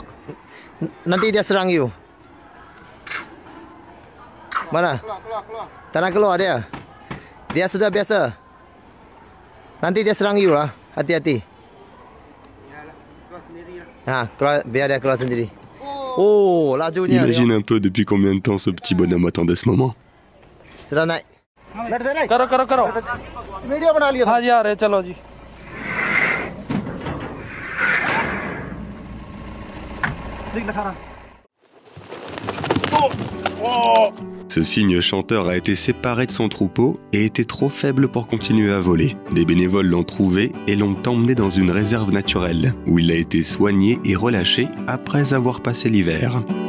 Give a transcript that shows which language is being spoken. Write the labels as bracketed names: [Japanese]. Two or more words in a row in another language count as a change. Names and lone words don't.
[Malay] Nanti dia serang you. Mana? Tak nak keluar dia. Dia sudah biasa. Nanti dia serang you lah. Hati-hati. Ha, keluar, biar dia keluar sendiri. Oh, lajunya. [French] Imagine un peu depuis combien de temps ce petit bonhomme attendait ce moment. [Malay] Sudah naik. [Hindi] करो वीडियो बना लिया. हाँ जी आ रहे चलो जी. [French] Ce cygne chanteur a été séparé de son troupeau et était trop faible pour continuer à voler. Des bénévoles l'ont trouvé et l'ont emmené dans une réserve naturelle, où il a été soigné et relâché après avoir passé l'hiver.